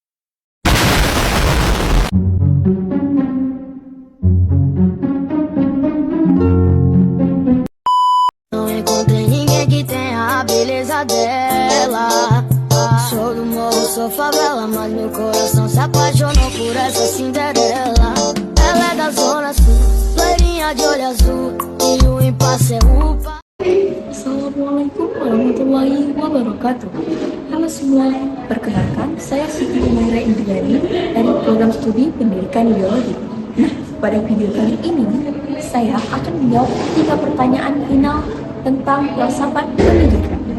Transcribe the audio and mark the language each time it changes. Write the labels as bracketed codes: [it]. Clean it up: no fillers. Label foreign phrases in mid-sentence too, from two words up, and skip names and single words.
[pt] Não encontrei ninguém que tenha a beleza dela. Sou do morro, sou favela, mas meu coração se apaixonou por essa Cinderela. Ela é da zona sul, loirinha de olho azul, e o impasse é upa. [ar] السلام عليكم ورحمة الله وبركاته. [id] Halo semua, perkenalkan saya Siti Umaira Indriani dari program studi pendidikan biologi. Nah, pada video kali ini saya akan menjawab 3 pertanyaan final tentang filsafat pendidikan.